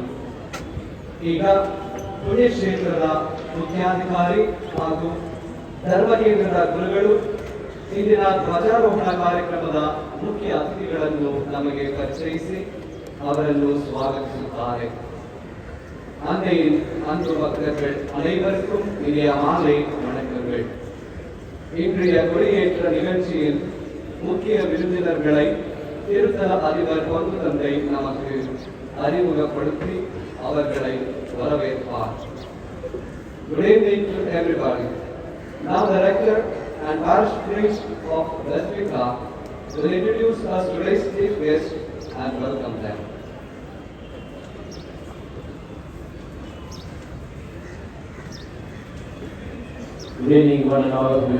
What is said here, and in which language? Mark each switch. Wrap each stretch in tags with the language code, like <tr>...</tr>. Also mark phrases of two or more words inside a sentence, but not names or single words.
<kn>ಈಗ ಪುಣ್ಯಕ್ಷೇತ್ರದ ಮುಖ್ಯಾಧಿಕಾರಿ ಹಾಗೂ ಧರ್ಮಕೇಂದ್ರದ ಗುರುಗಳು ಇಂದಿನ ಧ್ವಜಾರೋಹಣ ಕಾರ್ಯಕ್ರಮದ ಮುಖ್ಯ ಅತಿಥಿಗಳನ್ನು ನಮಗೆ ಪರಿಚಯಿಸಿ ಅವರನ್ನು ಸ್ವಾಗತಿಸುತ್ತಾರೆ.</kn> <ta>அன்பு பக்தர்கள் அனைவருக்கும் இனிய மாலை வணக்கங்கள். இன்றைய கொடியேற்ற நிகழ்ச்சியில் முக்கிய விருந்தினர்களை திருத்தல அதிபர் பொது தந்தை நமக்கு அறிமுகப்படுத்தி அவர்களை வரவேற்பார்.</ta> <en>Good evening to everybody. Now the rector and parish priest of Basilica will introduce us today's chief guest and welcome them. Good evening, one and all of you.</en>